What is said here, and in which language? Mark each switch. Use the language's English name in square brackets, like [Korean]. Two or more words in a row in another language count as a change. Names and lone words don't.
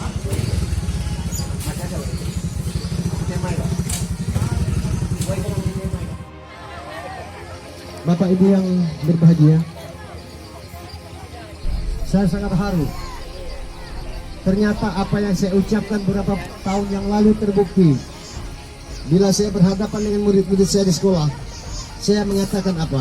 [Vietnamese] Mà sao rồi? Trên mây rồi. Quay cái trên mây rồi. [Indonesian] Bapak Ibu yang berbahagia, saya sangat haru. Ternyata apa yang saya ucapkan beberapa tahun yang lalu terbukti. Bila saya berhadapan dengan murid-murid saya di sekolah, saya mengatakan apa?